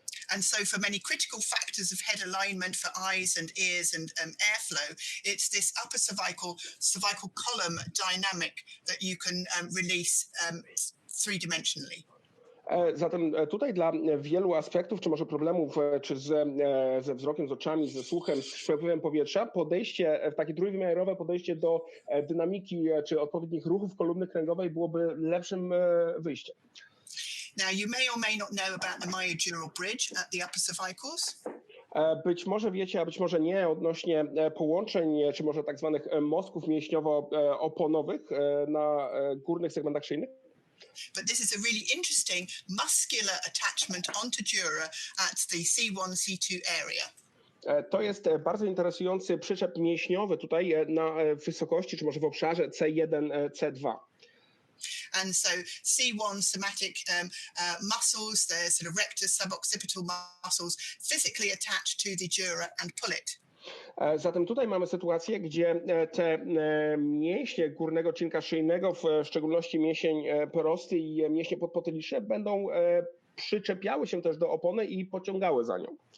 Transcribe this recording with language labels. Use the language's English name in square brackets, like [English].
[English] And so for many critical factors of head alignment for eyes and ears and airflow, it's this upper cervical column dynamic that you can release three-dimensionally. [Polish] Zatem tutaj dla wielu aspektów, czy może problemów, czy ze wzrokiem, z oczami, ze słuchem, z przepływem powietrza, takie trójwymiarowe podejście do dynamiki, czy odpowiednich ruchów kolumny kręgowej byłoby lepszym wyjściem. [English] Now, you may or may not know about the myodural bridge at the upper cervicals. [Polish] Być może wiecie, a być może nie, odnośnie połączeń, czy może tak zwanych mostków mięśniowo-oponowych na górnych segmentach szyjnych. [English] But this is a really interesting muscular attachment onto dura at the C1, C2 area. [Polish] To jest bardzo interesujący przyczep mięśniowy tutaj na wysokości, czy może w obszarze C1, C2. [English] And so C1 somatic muscles, the sort of rectus suboccipital muscles, physically attached to the dura and pull it. [Polish] Zatem tutaj mamy sytuację, gdzie te mięśnie górnego czynka szyjnego, w szczególności mięsień prosty i mięśnie podpotyliczne, będą przyczepiały się też do opony i pociągały za nią.